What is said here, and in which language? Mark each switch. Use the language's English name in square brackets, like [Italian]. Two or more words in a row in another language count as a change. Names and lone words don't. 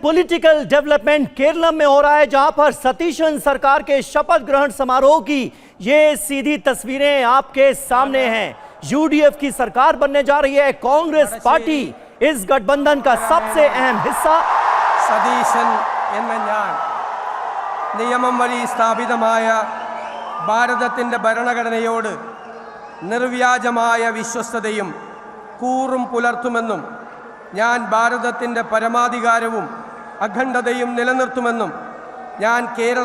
[English] political development [Hindi] केरल में हो रहा है, जहां पर सतीशन सरकार के शपथ ग्रहण समारोह की ये सीधी तस्वीरें आपके सामने हैं। यूडीएफ की सरकार बनने जा रही है। कांग्रेस पार्टी इस गठबंधन का सबसे अहम हिस्सा। [Malayalam] സതീശൻ എന്ന ഞാൻ നിയമം വഴി സ്ഥാപിതമായ ഭാരതത്തിന്റെ ഭരണഘടനയോട് നിർവ്യാജമായ വിശ്വസ്തതയും കൂറും പുലർത്തുമെന്നും ഞാൻ ഭാരതത്തിന്റെ പരമാധികാരവും അഖണ്ഡതയും നിലനിർത്തുമെന്നും ഞാൻ കേരള